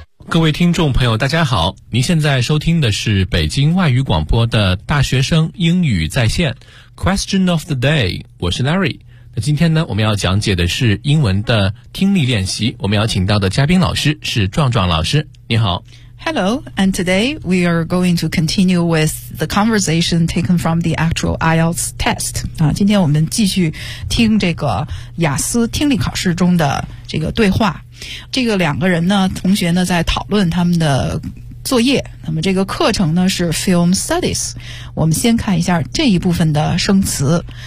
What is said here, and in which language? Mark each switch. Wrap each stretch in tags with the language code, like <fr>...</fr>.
<zh>各位听众朋友大家好，您现在收听的是北京外语广播的大学生英语在线 Question of the day， 我是 Larry。今天呢，我们要讲解的是英文的听力练习。我们要请到的嘉宾老师是壮壮老师。你好。</zh> <en>Hello, and today we are going to continue with the conversation taken from the actual IELTS test.</en> <zh>今天我们继续听这个雅思听力考试中的这个对话。这个两个人呢，同学呢，在讨论他们的作业。那么这个课程呢是 Film Studies。我们先看一下这一部分的生词。</zh>